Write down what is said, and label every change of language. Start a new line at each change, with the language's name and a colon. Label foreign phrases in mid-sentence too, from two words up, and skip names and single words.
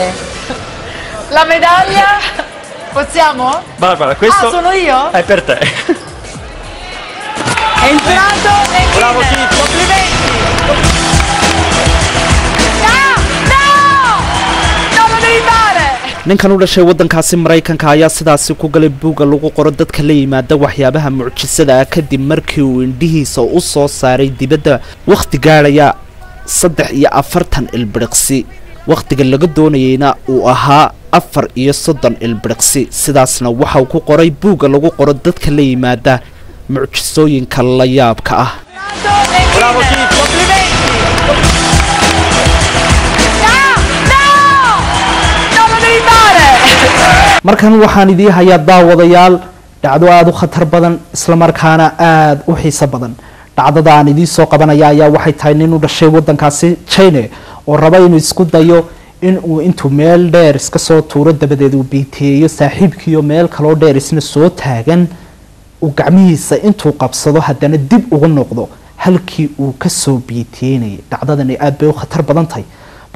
Italian: La medaglia, possiamo? Barbara, questo Ah, sono io? è per te. È entrato nel Bravo Guinness. Filippo. Complimenti. No! No! Non lo devi fare!
Somali: ninkan u dhashay waddankaasi maraykanka ayaa sidaasi ku galay buugga lagu qoro dadka la yimaada waxyaabaha mucjisada ah kadib markii uu indhihiisa u soo saaray dibadda wakhti gaadhaya 43 ilbiriqsi wakhtiga laga doonayeyna uu ahaa 34 ilbiriqsi sidaasna waxa uu ku qoray buugga lagu qoro dadka la yimaada mucjisooyinka la yaabka ah.
Italian: Bravo Filippo. Complimenti. No! No! Non lo devi fare!
Somali: markan waxaan idii hayaa daawadayaal dhacdo aad u khatar badan isla markaana aad u xiiso badan dhacdada aan idii soo qabanaya ayaa waxay tahay nin u dhashay waddankaasi China oo raba inuu isku dayo in uu intuu meel dheer iska soo tuuro dabadeed uu biiteeyo saaxiibkiiyo meel kaloo dheer isna soo taagan uu gacmihiisa intuu qabsado haddana dib ugu noqdo halkii uu ka soo biiteynayay dhacdadani aad bay u khatar badan tahay bal